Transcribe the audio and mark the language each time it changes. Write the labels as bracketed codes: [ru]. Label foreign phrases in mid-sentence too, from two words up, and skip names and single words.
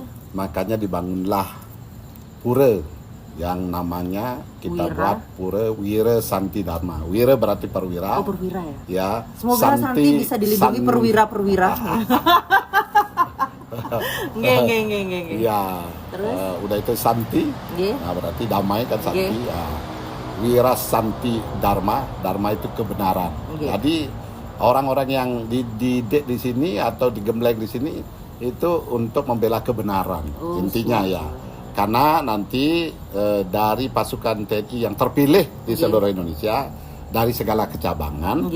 [id] makanya dibangunlah pura yang namanya kita Wira. buat Pura Wira Santi Dharma. Wira berarti perwira. Oh, perwira ya. Ya. Semoga Santi bisa dilindungi perwira-perwira. Nggih, nggih. Iya. Terus? Udah itu Santi. Nggih. Nah, berarti damai kan Santi. Nggih. Ya. Wira Santi Dharma. Dharma itu kebenaran. Nggih. Jadi orang-orang yang dididik di sini atau digembleng di sini itu untuk membela kebenaran. Oh, Intinya ya. Karena nanti dari pasukan TNI yang terpilih di seluruh Indonesia dari segala kecabangan,